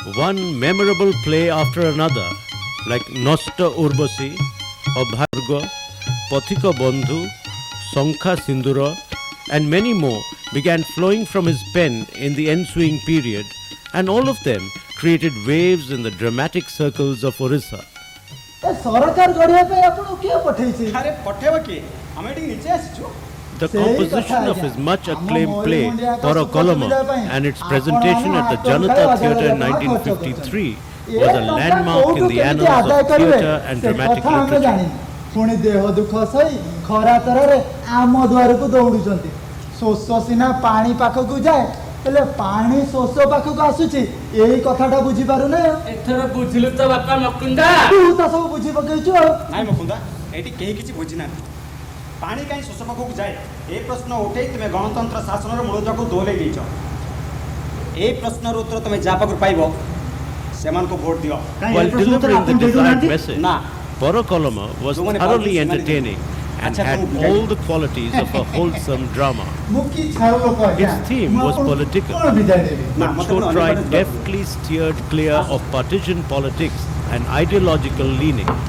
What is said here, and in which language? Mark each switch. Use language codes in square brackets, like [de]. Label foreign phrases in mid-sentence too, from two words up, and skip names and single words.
[en] one memorable play after another, like Nosta Urbasi, Abharga, Pathika Bandhu, Sankha Sindura, and many more began flowing from his pen in the ensuing period, and all of them created waves in the dramatic circles of Orissa. [or] ଏ ସରକାର ଗଢ଼ିବା ପାଇଁ ଆପଣ କିଏ ପଠେଇଛି? ଆରେ ପଠେଇବ କିଏ? ଆମେ ଏଠି ନିଜେ ଆସିଛୁ। [en] The composition of his much acclaimed play Parakalama and its presentation at the Janata Theatre in 1953 was a landmark in the annals of theatre and dramatic literature. [or] ପୁଣି ଦେହ ଦୁଃଖ ସହି ଖରା ତରରେ ଆମ ଦୁଆରକୁ ଦୌଡୁଛନ୍ତି। ଶୋଷ ସିନା ପାଣି ପାଖକୁ ଯାଏ, ହେଲେ ପାଣି ଶୋଷ ପାଖକୁ ଆସୁଛି, ଏଇ କଥାଟା ବୁଝିପାରୁନେ। ଏଥର ବୁଝିଲୁ ତ ବାପା ମକୁନ୍ଦା। ତୁ ତ ସବୁ ବୁଝି ପକେଇଛୁ ଆଉ। ନାଇଁ ମକୁନ୍ଦା, ଏଠି କେହି କିଛି ବୁଝିନାହାନ୍ତି। ପାଣି କାହିଁ ଶୋଷ ପାଖକୁ ଯାଏ ଏ ପ୍ରଶ୍ନ ଉଠେଇ ତୁମେ ଗଣତନ୍ତ୍ର ଶାସନର ମୂଳଯାକୁ ଦୋହଲେଇ ଦେଇଛ। ଏଇ ପ୍ରଶ୍ନର ଉତ୍ତର ତୁମେ ଯାହା ପାଖରୁ ପାଇବ ସେମାନଙ୍କୁ ଭୋଟ ଦିଅ। [en] While delivering the desired message, [or] ନା [en] Parakalama was thoroughly entertaining and had all the qualities of a wholesome drama. [or] ମୁଁ କି ଛାଉ ଲୋକ ଆଜ୍ଞା। [en] Its theme was political, [or] କଣ ବିଦାୟ ଦେବି? [en] but Chotrai deftly steered clear of partisan politics and ideological leaning.